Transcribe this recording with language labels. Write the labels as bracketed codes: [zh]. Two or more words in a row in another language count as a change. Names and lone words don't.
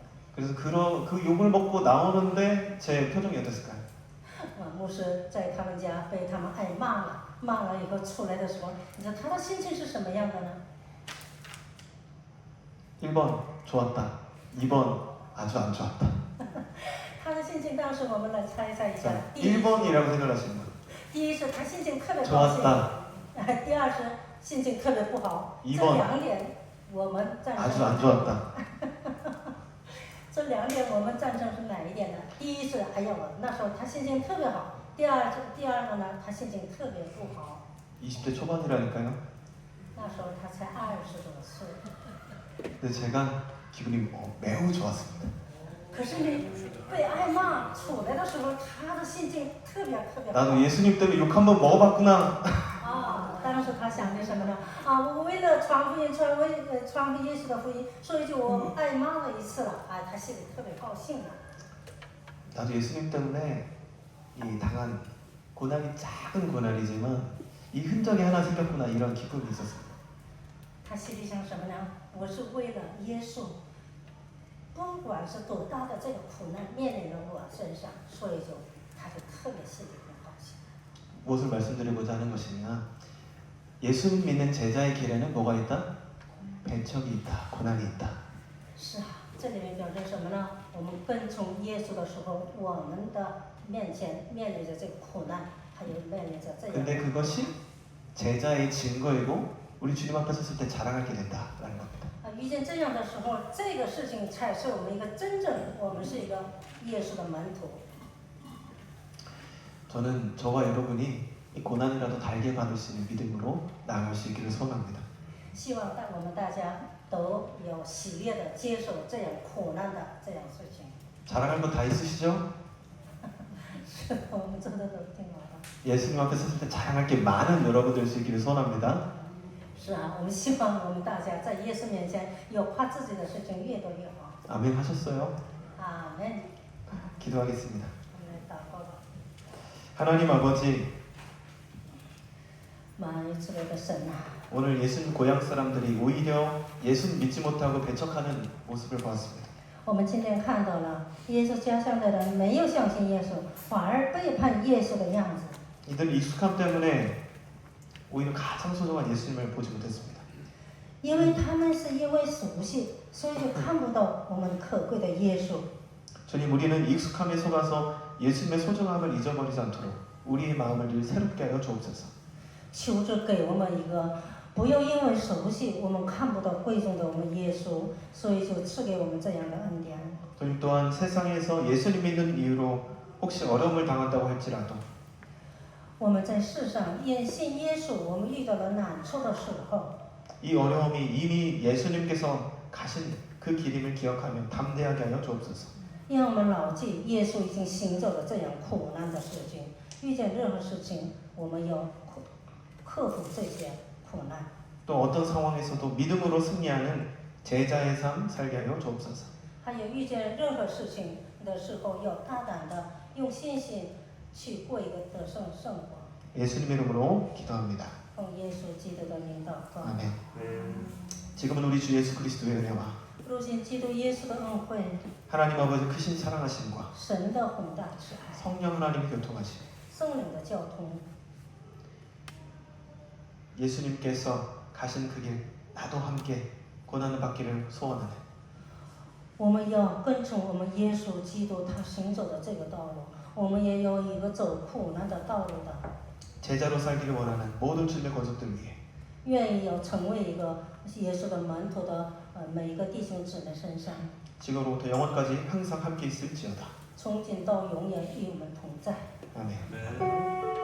[ko] 그래서 그 욕을 먹고 나오는데 제 표정이 어땠을까요? [zh] 牧师在他们家被他们挨骂了，骂了以后出来的时候，你说他的心情是什么样的呢？ [ko] 1번 좋았다. 2번 아주 안 좋았다. [zh] 他的心情当时我们来猜一下。 [ko] 1번이라고 생각하시는 거예요. [zh] 第一是他心情特别高兴， [ko] 좋았다. [zh] 第二是心情特别不好。 [ko] 2번 [zh] 这2点我们赞 [ko] 아주 [zh] 成。 [ko] 안 좋았다. [zh] 这2点我们赞成是哪一点呢？第一是哎呀，我那时候他心情特别好。第二个呢，他心情特别不好。 [ko] 20대 초반이라니까요. [zh] 那时候他才20多岁。 [ko] 근데 제가 기분이 매우 좋았습니다. [zh] 可是呢，被挨骂出来的时候，他的心情特别好。 [ko] 나도 예수님 때문에 욕 한번 먹어봤구나. [zh] 当时他想的什么呢？我为了传福音，传耶稣的福音，所以就我挨骂了一次了。他心里特别高兴了。 [ko] 나도 예수님 때문에 이 당한 고난이 작은 고난이지만 이 흔적이 하나 생겼구나 이런 기쁨이 있었습니다. [zh] 他心里想什么呢？我是为了耶稣，不管是多大的这个苦难面临在我身上，所以他就特别心里很高兴。 [ko] 무엇을 말씀드리고자 하는 것이냐? 예수님 믿는 제자의 길에는 뭐가 있다? 배척이 있다, 고난이 있다. [zh] 是啊，这里面表示什么呢？我们跟从耶稣的时候，我们的面前面临着这个苦难，还有面临着这样。 [ko] 근데 그것이 제자의 증거이고 우리 주님 앞에 섰을 때 자랑하게 된다라는 겁니다. [zh] 遇见这样的时候，这个事情才是我们一个真正，我们是一个耶稣的门徒。 [ko] 저는 저와 여러분이 이 고난이라도 달게 받을 수 있는 믿음으로 나아갈 수 있기를 소망합니다. [zh] 希望我们大家都有喜悦的接受这样苦难的这样事情。 [ko] 자랑할 거 다 있으시죠? [zh] 是的，我们做的都挺好的。 [ko] 예수님 앞에 섰을 때 자랑할 게 많은 여러분 될 수 있기를 소원합니다. [zh] 是啊，我们希望我们大家在耶稣面前有夸自己的事情越多越好。 [ko] 아멘 하셨어요? [zh] 阿门。 [ko] 기도하겠습니다. [zh] 我们来祷告吧。 [ko] 하나님 아버지, [zh] 满有慈悲的神啊， [ko] 오늘 예수님 고향 사람들이 오히려 예수님 믿지 못하고 배척하는 모습을 보았습니다. [zh] 我们今天看到了耶稣家乡的人没有相信耶稣，反而背叛耶稣的样子。 [ko] 이들 익숙함 때문에 오히려 가장 소중한 예수님을 보지 못했습니다. [zh] 因为他们是因为熟悉，所以就看不到我们可贵的耶稣。 [ko] 주님, 우리는 익숙함에 속아서 예수님의 소중함을 잊어버리지 않도록 우리의 마음을 늘 새롭게 하여 주옵소서. [zh] 求主给我们一个，不要因为熟悉我们看不到贵重的我们耶稣，所以就赐给我们这样的恩典。 [ko] 주님 또한 세상에서 예수님 믿는 이유로 혹시 어려움을 당한다고 할지라도 [zh] 我们在世上因信耶稣，我们遇到了难处的时候， [ko] 이 어려움이 이미 예수님께서 가신 그 길임을 기억하며 담대하게 하여 주옵소서. [zh] 让我们牢记耶稣已经行走了这样苦难的事情。遇见任何事情，我们要克服这些苦难。 [ko] 또 어떤 상황에서도 믿음으로 승리하는 제자의 삶 살게 하여 주옵소서. [zh] 还有遇见任何事情的时候，要大胆的用信心去过一个得胜生活。 [ko] 예수님의 이름으로 기도합니다. [zh] 奉耶稣基督的名祷告。 [ko] 아멘. 지금은 우리 주 예수 그리스도의 은혜와 [zh] 如今基督耶稣的恩惠， [ko] 하나님 아버지 크신 사랑하심과 [zh] 神的宏大慈爱， [ko] 성령 하나님의 교통하심, [zh] 圣灵的交通， [ko] 예수님께서 가신 그 길 나도 함께 고난을 받기를 소원하네. [zh] 我们要跟从我们耶稣基督他行走的这个道路，我们也有一个走苦难的道路的。 [ko] 제자로 살기를 원하는 모든 주님의 권속들 위해 [zh] 愿意要成为一个耶稣的门徒的每一个弟兄姊妹身上， [ko] 지금으로부터 영원까지 항상 함께 있을지어다. [zh] 从今到永远与我们同在。 [ko] 아멘. 네.